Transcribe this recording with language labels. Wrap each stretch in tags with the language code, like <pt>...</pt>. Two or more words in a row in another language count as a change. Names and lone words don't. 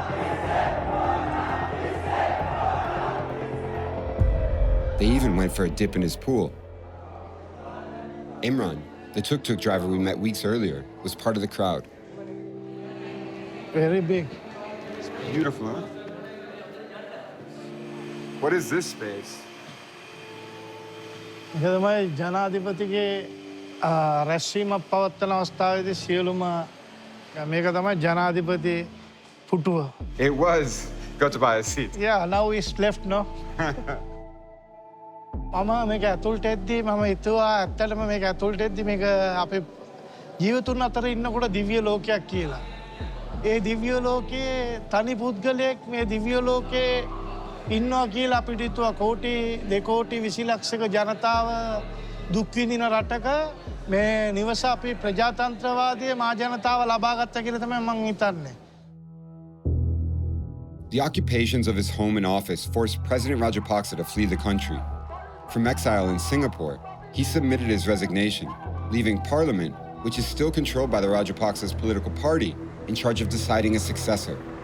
<en>They even went for a dip in his pool. Imran, the tuk-tuk driver we met weeks earlier, was part of the crowd. Very big. It's beautiful, huh? What is this space?</en> <si>ඒක තමයි ජනාධිපතිගේ රැස්වීමක් පවත්වන අවස්ථාවේදී සියලුම මේක තමයි ජනාධිපති පුටුව.</si> <en>It was Gotabaya's seat. Yeah, now it's left, no?</en> <si>මම මේක ඇතුළට එද්දී මම හිතුවා ඇත්තටම මේක ඇතුළට එද්දී මේක අපේ ජීවතුන් අතර ඉන්නකොට දිව්‍ය ලෝකයක් කියලා. ඒ දිව්‍ය ලෝකයේ තනි පුද්ගලයෙක් මේ දිව්‍ය ලෝකයේ ඉන්නවා කියලා අපිට හිතුවා කෝටි 2 කෝටි 20 ලක්ෂක ජනතාව දුක් විඳින රටක මේ නිවස අපි ප්‍රජාතන්ත්‍රවාදී මා ජනතාව ලබාගත්තා කියලා තමයි මම හිතන්නේ.</si> <en>The occupations of his home and office forced President Rajapaksa to flee the country. From exile in Singapore, he submitted his resignation, leaving parliament, which is still controlled by the Rajapaksa's political party, in charge of deciding a successor.</en>